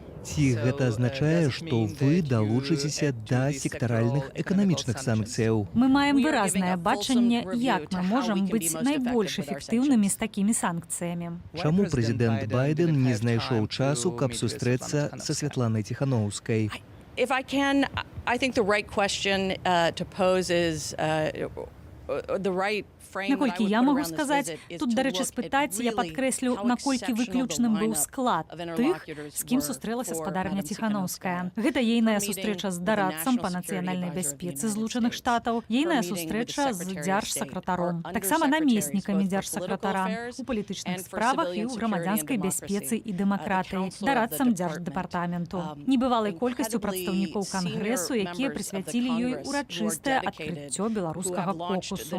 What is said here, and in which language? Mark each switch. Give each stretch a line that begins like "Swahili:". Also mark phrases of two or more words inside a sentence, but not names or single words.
Belarusian: Ці гэта азначае, што вы далучыцеся да сектаральных эканамічных санкцыяў. Мы маем выразнае бачанне, як мы можам быць найбольш эфектыўнымі з такімі санкцыямі. Чаму прэзідэнт Байден не знайшоў часу, каб сустрэцца са Святланай Ціханаўскай?
English: If I can, I think the right question to pose is the right.
Belarusian: Наколькі я магу сказаць, тут, дарэчы, спытаць, я падкрэслю, наколькі выключным быў склад тых, з кім сустрэлася спадарня Ціханаўская. Гэта ейная сустрэча з дарадцам па нацыянальнай бяспецы Злучаных Штатаў, ейная сустрэча з дзяржсакратаром, таксама намеснікамі дзяржсакратара у палітычных справах і ў грамадзянскай бяспецы і дэмакратыі, дарадцам дзярждэпартаменту, небывалай колькасцю прадстаўнікоў кангрэсу, якія прысвяцілі ёй урачыстае адкрыццё беларускага кокусу.